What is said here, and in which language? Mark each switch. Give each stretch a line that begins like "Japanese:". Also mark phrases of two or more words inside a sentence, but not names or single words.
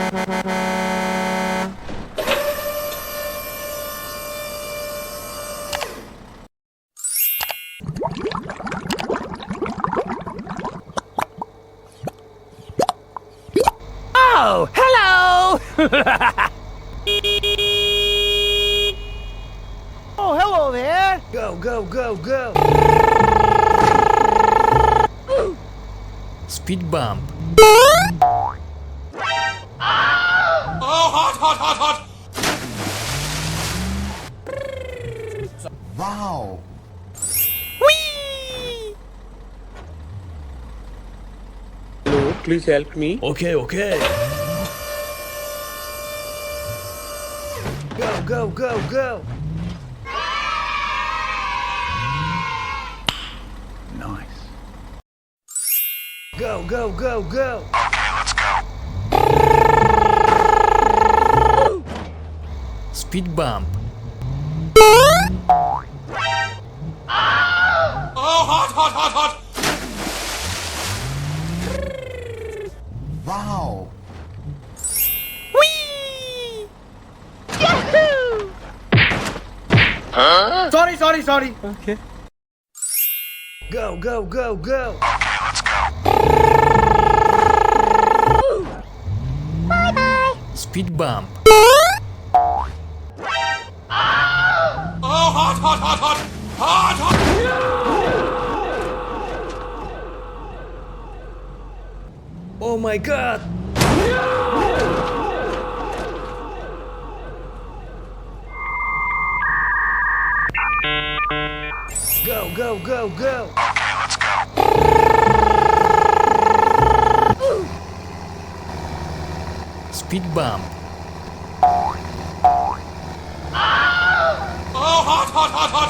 English: Oh, hello! Oh, hello there! Go, go, go, go! Speed bump. Oh, hot, hot, hot, hot! Wow! Whee! Hello, please help me. Okay, okay. Go, go, go, go! Nice. Go, go, go, go! Okay, let's go. Speed bump. Oh, hot, hot, hot, hot! Wow! Whee! Yahoo! Sorry. Okay. Go, go, go, go! Okay, let's go. Speed bump. Oh, hot, hot, hot, hot! Hot, hot! Oh my god! Go, go, go, go! Okay, let's go. Speed bump. Oh, hot, hot, hot, hot!